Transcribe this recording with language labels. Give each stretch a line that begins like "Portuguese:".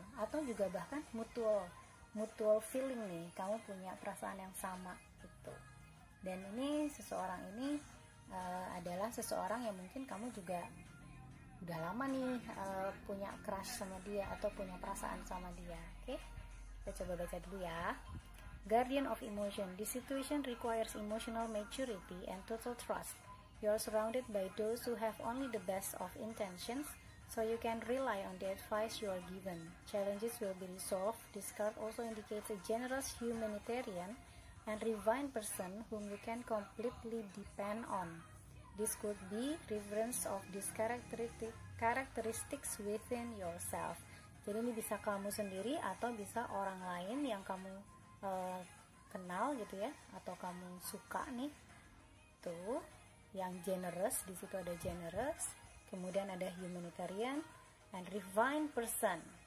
Indonesian: Atau juga bahkan mutual feeling nih, kamu punya perasaan yang sama gitu. Dan ini seseorang ini adalah seseorang yang mungkin kamu juga udah lama nih punya crush sama dia atau punya perasaan sama dia. Oke, kita coba baca dulu ya. Guardian of emotion.
English: This situation requires emotional maturity and total trust. You are surrounded by those who have only the best of intentions, so you can rely on the advice you are given. Challenges will be resolved. This card also indicates a generous humanitarian and refined person whom you can completely depend on. This could be reference of these characteristics within yourself.
Indonesian: Jadi ini bisa kamu sendiri atau bisa orang lain yang kamu kenal gitu ya, atau kamu suka nih. Tuh, yang generous, di situ ada generous, kemudian ada
English: humanitarian and refined person.